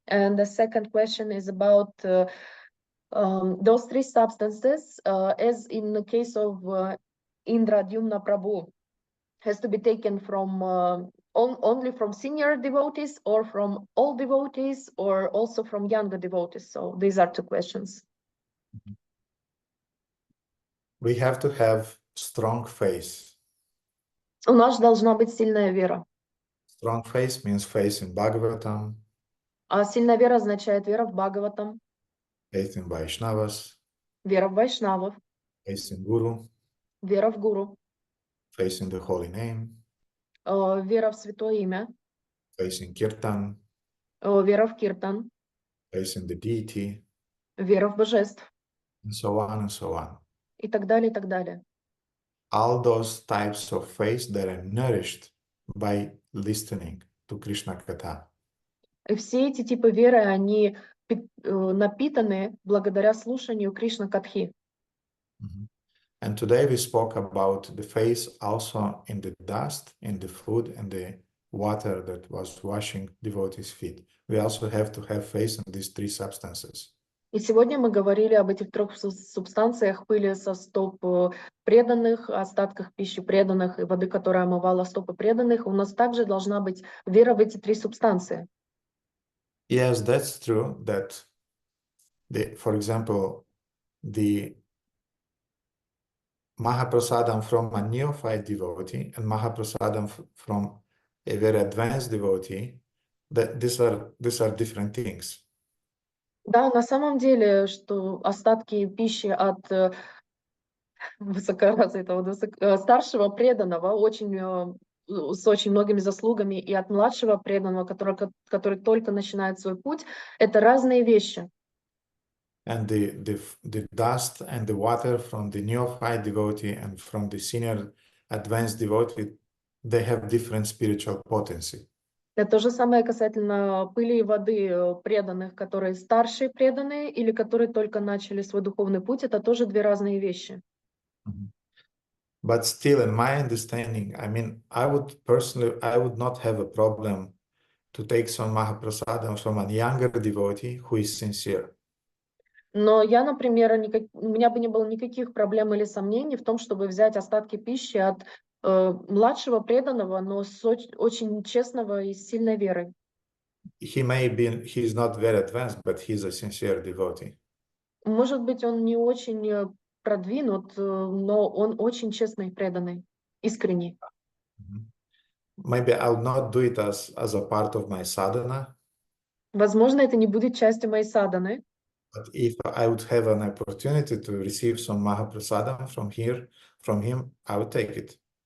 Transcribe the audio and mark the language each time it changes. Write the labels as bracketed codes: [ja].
[en] And the second question is about those three substances, as in the case of Indradyumna Prabhu, has to be taken from only from senior devotees, or from all devotees, or also from younger devotees. So these are two questions. We have to have strong faith. [ru] У нас должна быть сильная вера. [en] Strong faith means faith in Bhagavatam, [ru] А сильная вера означает вера в Бхагаватам, [en] faith in Vaishnavas, [ru] вера в Вайшнавов, [en] faith in Guru, [ru] вера в Гуру, [en] faith in the holy name, [ru] вера в Святое Имя, [en] faith in Kirtan, [ru] вера в Киртан, [en] faith in the deity, [ru] вера в божеств, [en] and so on and so on. [ru] и так далее, и так далее. [en] All those types of faith that are nourished by listening to Krishna Katha. [ru] И все эти типы веры, они напитаны благодаря слушанию Кришна Катхи. [en] And today we spoke about the faith also in the dust, in the food, and the water that was washing devotees' feet. We also have to have faith in these three substances. [ru] И сегодня мы говорили об этих трех субстанциях: пыли со стоп преданных, остатках пищи преданных и воды, которая омывала стопы преданных. У нас также должна быть вера в эти три субстанции. [en] Yes, that's true. That, for example, the Mahaprasadam from a neophyte devotee and Mahaprasadam from a very advanced devotee, that these are different things. [ru] Да, на самом деле, что остатки пищи от высокоразвитого, старшего преданного, с очень многими заслугами, и от младшего преданного, который только начинает свой путь, это разные вещи. [en] And the dust and the water from the neophyte devotee and from the senior advanced devotee, they have different spiritual potency. [ru] Это то же самое касательно пыли и воды преданных, которые старшие преданные или которые только начали свой духовный путь. Это тоже две разные вещи. [en] But still, in my understanding, I mean, I would not have a problem to take some Mahaprasadam from a younger devotee who is sincere. [ru] Но я, например, у меня бы не было никаких проблем или сомнений в том, чтобы взять остатки пищи от младшего преданного, но с очень честного и сильной верой. [en] He's not very advanced, but he's a sincere devotee. [ru] Может быть, он не очень продвинут, но он очень честный и преданный, искренний. [en] Maybe I'll not do it as a part of my sadhana. [ru] Возможно, это не будет частью моей садханы. [en] But if I would have an opportunity to receive some Mahaprasadam from him, I would take it.